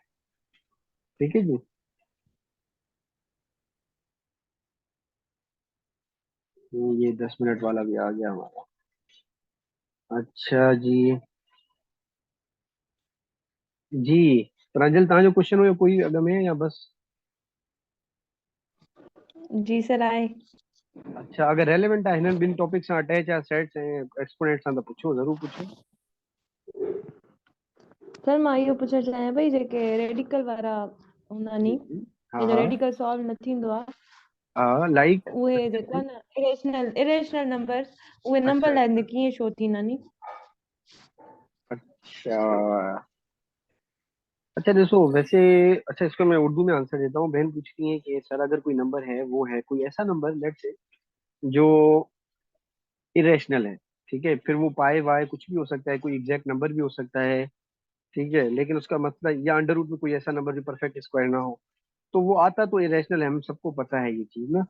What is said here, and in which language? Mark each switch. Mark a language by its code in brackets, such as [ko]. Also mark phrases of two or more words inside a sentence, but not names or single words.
[hi] ठीक है जी। ये 10 मिनट वाला भी आ गया हमारा। अच्छा जी। जी प्रांजल, [sd] तव्हां जो क्वेश्चन हुयो कोई अॻ में या बस? जी सर आए। अच्छा, अगर रेलेवेंट आहे हिननि ॿिनि टॉपिक सां अटैच आहे, सेट्स ऐं एक्सपोनेंट सां, त पुछो, ज़रूरु पुछो। सर मां इहो पुछणु चाहियां पई जेके रेडिकल वारा हूंदा नी, [hi] जी जी। हाँ [sd] जंहिंजो [hi] हाँ। [en] radical solve [sd] न थींदो आहे, हा लाइक। उहे जेको आहे न [en] irrational number, [sd] उहे [hi] अच्छा [sd] नंबर [hi] अच्छा। [sd] लाइन कीअं शो थींदा नी। [hi] अच्छा अच्छा, देखो वैसे, अच्छा इसको मैं उर्दू में आंसर देता हूँ। बहन पूछती है कि सर अगर कोई नंबर है, वो है कोई ऐसा नंबर [en] let's say [hi] जो इरेशनल है, ठीक है, फिर वो पाए वाए कुछ भी हो सकता है, कोई [en] exact number [hi] भी हो सकता है, ठीक है, लेकिन उसका मतलब या [en] under root [hi] में कोई ऐसा नंबर जो [en] perfect square [hi] ना हो, तो वो आता तो इरेशनल है, हम सबको पता है ये चीज ना।